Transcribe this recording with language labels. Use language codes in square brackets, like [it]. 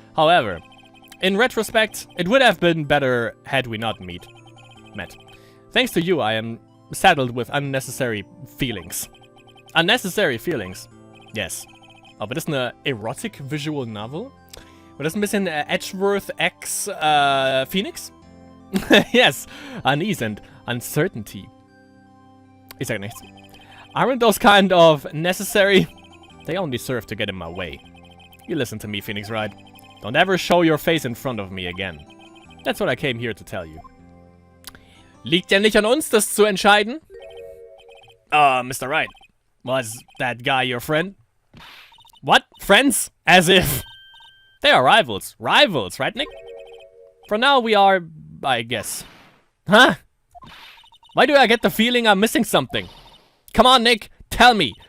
[en] However, in retrospect, it would have been better had we not met. Thanks to you, I am saddled with unnecessary feelings. Unnecessary feelings. Yes. [de] Aber das ist eine [en] erotic visual novel? [de] Oder das ist ein bisschen Edgeworth X Phoenix? [en] Yes. Unease and uncertainty. [de] Ich sag nichts. [en] Aren't those kind of necessary? They only serve to get in my way. You listen to me, Phoenix Wright. Don't ever show your face in front of me again. That's what I came here to tell you. [de] Liegt ja nicht an uns, das zu entscheiden. [en] Mr. Wright. Was that guy your friend? What? Friends? As if. They are rivals. Rivals, right, Nick? For now, we are, I guess. Huh? Why do I get the feeling I'm missing something? Come on, Nick. Tell me.